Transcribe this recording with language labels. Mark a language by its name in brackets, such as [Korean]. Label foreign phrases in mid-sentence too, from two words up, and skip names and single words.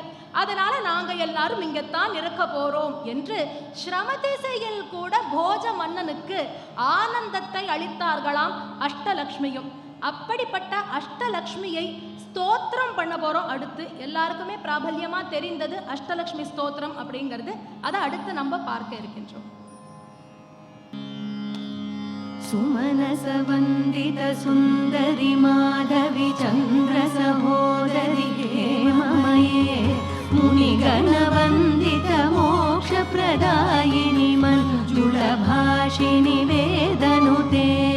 [Tamil] அதனால நாங்க எல்லாரும் இங்கத்தான் இருக்க போறோம் என்று ஸ்ரமதிசையில் கூட போஜ மன்னனுக்கு ஆனந்தத்தை அளித்தார்களாம் அஷ்டலக்ஷ்மியும். அப்படிப்பட்ட அஷ்டலக்ஷ்மியை ஸ்தோத்திரம் பண்ண போறோம். அடுத்து எல்லாருக்குமே பிராபல்யமா தெரிந்தது அஷ்டலக்ஷ்மி ஸ்தோத்திரம் அப்படிங்கிறது. அதை அடுத்து நம்ம பார்க்க இருக்கின்றோம். [Sanskrit] सुमनस वंदित सुंदरी माधवी चंद्र सहोदरी हेममये मुनिगण वंदित मोक्ष प्रदायिनी मंजुल भाषिणी वेदनुते